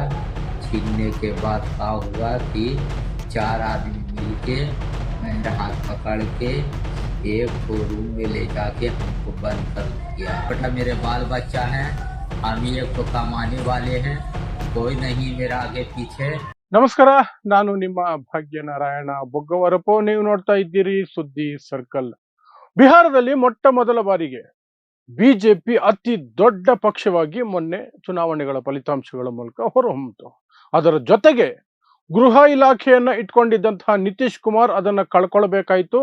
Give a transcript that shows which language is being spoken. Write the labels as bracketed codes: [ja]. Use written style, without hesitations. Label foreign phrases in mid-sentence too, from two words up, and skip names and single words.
[hi] छीनने के बाद क्या हुआ कि 4 आदमी मिलके मेरा हाथ पकड़ के एक रूम में ले जाके हमको बंद कर दिया। बेटा मेरे बाल बच्चा हैं, हम ही एक तो कमाने वाले हैं, कोई नहीं मेरा आगे पीछे। [kn] ನಮಸ್ಕಾರ, ನಾನು ನಿಮ್ಮ ಭಾಗ್ಯನಾರಾಯಣ ಬೊಗ್ಗವರಪು. ನೀವು ನೋಡ್ತಾ ಇದ್ದೀರಿ ಸುದ್ದಿ ಸರ್ಕಲ್. ಬಿಹಾರದಲ್ಲಿ ಮೊಟ್ಟ ಮೊದಲ ಬಾರಿಗೆ ಬಿಜೆಪಿ ಅತಿ ದೊಡ್ಡ ಪಕ್ಷವಾಗಿ ಮೊನ್ನೆ ಚುನಾವಣೆಗಳ ಫಲಿತಾಂಶಗಳ ಮೂಲಕ ಹೊರಹೊಮ್ಮಿತು. ಅದರ ಜೊತೆಗೆ ಗೃಹ ಇಲಾಖೆಯನ್ನ ಇಟ್ಕೊಂಡಿದ್ದಂತಹ ನಿತೀಶ್ ಕುಮಾರ್ ಅದನ್ನ ಕಳ್ಕೊಳ್ಬೇಕಾಯ್ತು.